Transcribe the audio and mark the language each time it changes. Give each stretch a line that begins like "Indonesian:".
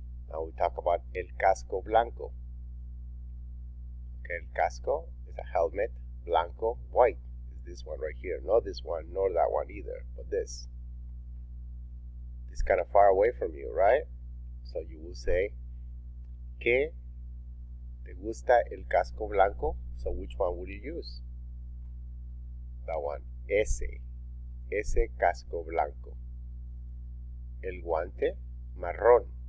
English: Now we talk about
Spanish: el casco blanco.
English: Okay, el casco is a helmet, blanco, white. Is this one right here. Not this one, nor that one either, but this. It's kind of far away from you, right? So you will say,
Spanish: ¿Qué te gusta el casco blanco?
English: So which one would you use? That one.
Spanish: Ese casco blanco. El guante marrón.